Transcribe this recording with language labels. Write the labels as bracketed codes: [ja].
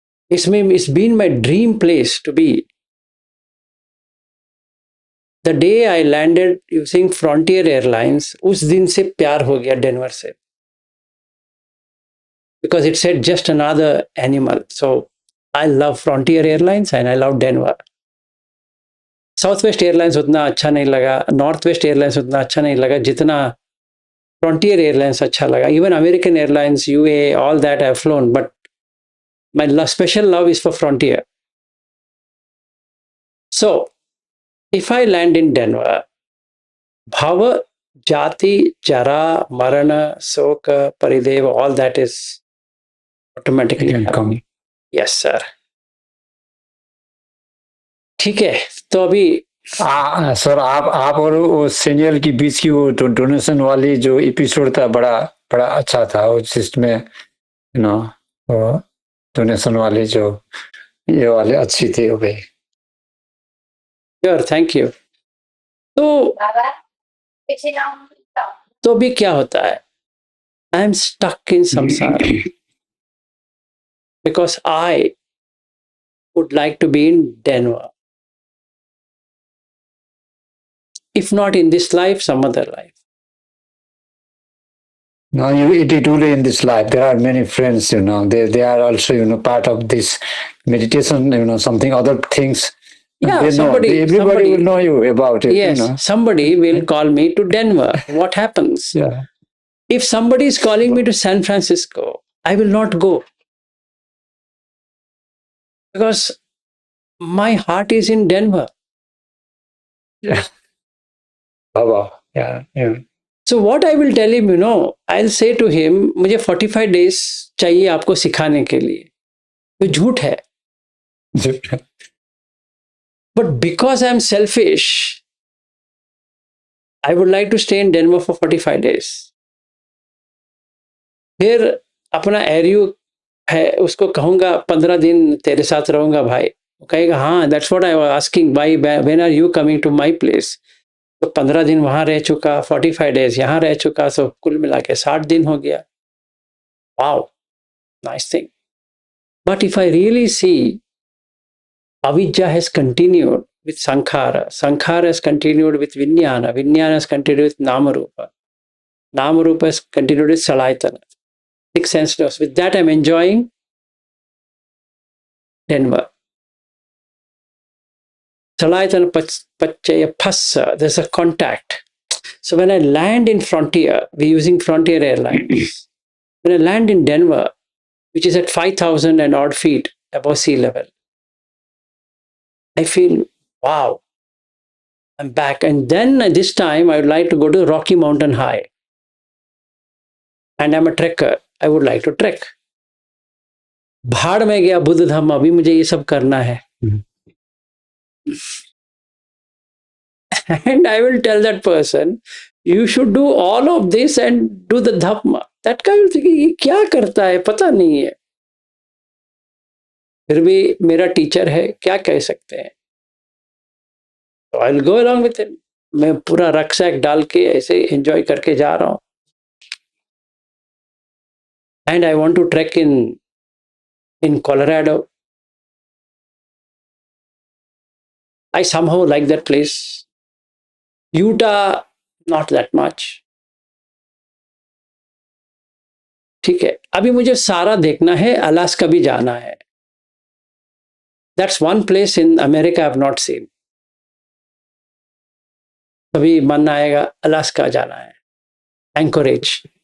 [en] It's been my dream place to be. The day I landed using Frontier Airlines, [hi] उस दिन से प्यार हो गया डेनवर से. [en] Because it said just another animal. So I love Frontier Airlines and I love Denver. [hi] Southwest Airlines उतना अच्छा नहीं लगा, Northwest Airlines उतना अच्छा नहीं लगा जितना Frontier Airlines अच्छा लगा. [en] Even American Airlines, UA, all that I've flown, but my special love is for Frontier. So if I land in Denver, Bhava, Jati, Jara, Marana, Soka, Parideva, all that is automatically can come. Yes, sir. [hi] ठीक है. तो अभी sir आप और वो senior के बीच की वो डोनेशन वाली जो एपिसोड था, बड़ा बड़ा अच्छा था. उस जिसमें यू नो वो डोनेशन वाली जो ये वाले अच्छी थी वो भी. Sure, thank you. तो अभी क्या होता है? [en] I am stuck in sansar because I would like to be in Denver. If not in this life, some other life. No, it only in this life. There are many friends, they are also, part of this meditation, something other things. Yeah, they somebody will know you about it. Yes, somebody will call me to Denver. What happens? Yeah. If somebody is calling me to San Francisco, I will not go. Because my heart is in Denver. Yeah. Yeah. So what I will tell him, I'll say to him, [hi] मुझे 45 days चाहिए आपको सिखाने के लिए. तो झूठ है. [en] But because I'm selfish, I would like to stay in Denver for 45 days. [hi] फिर अपना एरियो है उसको कहूँगा 15 दिन तेरे साथ रहूँगा भाई. वो कहेगा हाँ, [en] that's what I was asking, why when are you coming to my place? [hi] तो 15 दिन वहाँ रह चुका, 45 days यहाँ रह चुका, so कुल मिला के 60 दिन हो गया. [en] Wow, nice thing. But if I really see, Avidya has continued with Sankhara, Sankhara has continued with Vijnana, Vijnana has continued with Namarupa, Namarupa has continued with Salayatana. 6 sense laws. With that, I'm enjoying Denver. Salayatana Pachaya Phassa, there's a contact. So when I land in Frontier, we're using Frontier Airlines. When I land in Denver, which is at 5,000 and odd feet above sea level, I feel, wow, I'm back. And then this time I would like to go to Rocky Mountain High. and I'm a trekker. I would like to trek. [hi] भाड़ में गया बुद्ध धाम, अभी मुझे ये सब करना है. [en] And I will tell that person, you should do all of this and do the dhamma. That guy will think, [hi] ये क्या करता है, पता नहीं है. फिर भी मेरा टीचर है, क्या कह सकते हैं. [en] So I'll go along with him. [hi] मैं पूरा रक्सैक डाल के ऐसे एंजॉय करके जा रहा हूँ. [en] And I want to trek in Colorado. I somehow like that place. Utah, not that much. [hi] ठीक है, अभी मुझे सारा देखना है, अलास्का भी जाना है. [en] That's one place in America I have not seen. [hi] कभी मन आएगा, अलास्का जाना है, एंकोरेज.